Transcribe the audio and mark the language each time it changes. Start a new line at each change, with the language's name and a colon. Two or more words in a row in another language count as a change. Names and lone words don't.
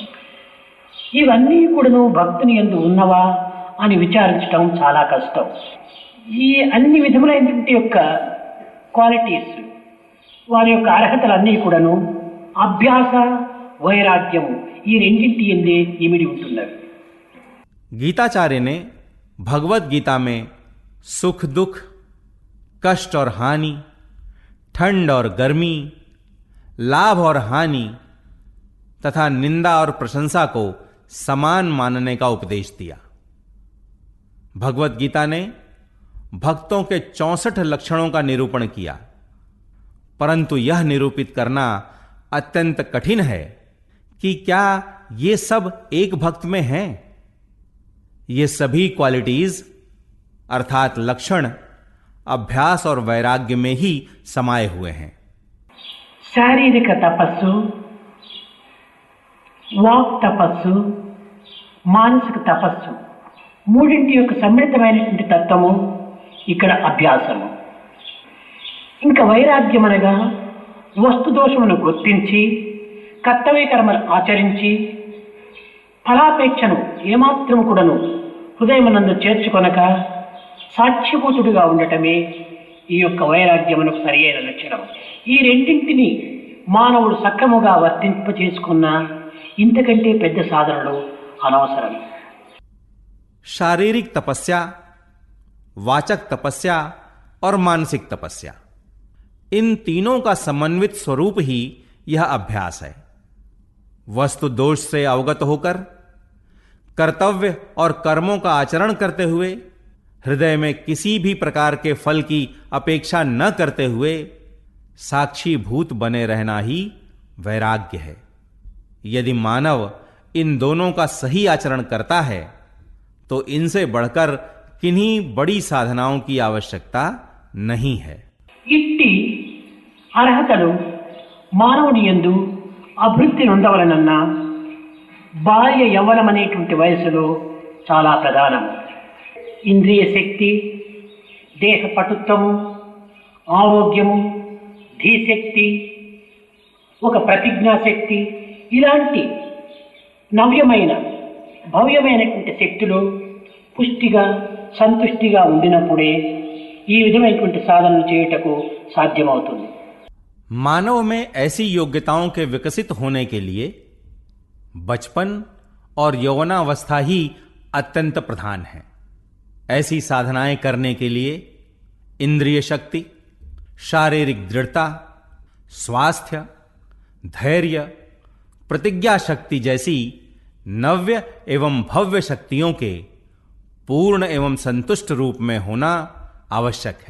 Telugu: ఇవన్నీ కూడాను భక్తుని యందు ఉన్నవా అని విచారించడం చాలా కష్టం. ఈ అన్ని విధములైనటువంటి యొక్క క్వాలిటీస్, వారి యొక్క అర్హతలన్నీ కూడాను అభ్యాస, వైరాగ్యము ఈ రెండింటి యందే ఇమిడి ఉంటున్నవి.
Hindi: गीताचार्य ने भगवत गीता में सुख दुख, कष्ट और हानि, ठंड और गर्मी, लाभ और हानि तथा निंदा और प्रशंसा को समान मानने का उपदेश दिया। भगवत गीता ने भक्तों के 64 लक्षणों का निरूपण किया, परंतु यह निरूपित करना अत्यंत कठिन है कि क्या ये सब एक भक्त में हैं। ये सभी क्वालिटीज अर्थात लक्षण अभ्यास और वैराग्य में ही समाये हुए हैं।
Telugu: శారీరక తపస్సు, వాక్ తపస్సు, మానసిక తపస్సు మూడింటి యొక్క సమ్మిళితమైనటువంటి తత్వము ఇక్కడ అభ్యాసము. ఇంకా వైరాగ్యం అనగా వస్తు దోషమును గుర్తించి కర్తవ్య కర్మలు ఆచరించి ఫలాపేక్షను ఏమాత్రము కూడాను హృదయమునందు చేర్చుకొనక సాక్షిభూతుడిగా ఉండటమే ఈ యొక్క వైరాగ్యమునకు సరియైన లక్షణం. ఈ రెండింటిని మానవుడు సక్రముగా వర్తింపచేసుకున్న ఇంతకంటే పెద్ద సాధనలు అనవసరం.
Hindi: शारीरिक तपस्या, वाचक तपस्या और मानसिक तपस्या, इन तीनों का समन्वित स्वरूप ही यह अभ्यास है। वस्तु दोष से अवगत होकर कर्तव्य और कर्मों का आचरण करते हुए हृदय में किसी भी प्रकार के फल की अपेक्षा न करते हुए साक्षी भूत बने रहना ही वैराग्य है। यदि मानव इन दोनों का सही आचरण करता है तो इनसे बढ़कर किन्हीं बड़ी साधनाओं की आवश्यकता नहीं है।
Telugu: ఇట్టి అర్హతలు మానవుని యందు అభివృద్ధి నొందవలనన్న బాల్య యవ్వనం అనేటువంటి వయసులో చాలా ప్రధానం. ఇంద్రియ శక్తి, దేహ పటుత్వము, ఆరోగ్యము, ధీశక్తి, ఒక ప్రతిజ్ఞాశక్తి ఇలాంటి నవ్యమైన భవ్యమైనటువంటి శక్తులు పుష్టిగా సంతుష్టిగా ఉండినప్పుడే ఈ విధమైనటువంటి సాధనలు చేయుటకు సాధ్యమవుతుంది.
Hindi: मानव में ऐसी योग्यताओं के विकसित होने के लिए बचपन और यौवनावस्था ही अत्यंत प्रधान है। ऐसी साधनाएं करने के लिए इंद्रिय शक्ति, शारीरिक दृढ़ता, स्वास्थ्य, धैर्य, प्रतिज्ञा शक्ति जैसी नव्य एवं भव्य शक्तियों के पूर्ण एवं संतुष्ट रूप में होना आवश्यक है।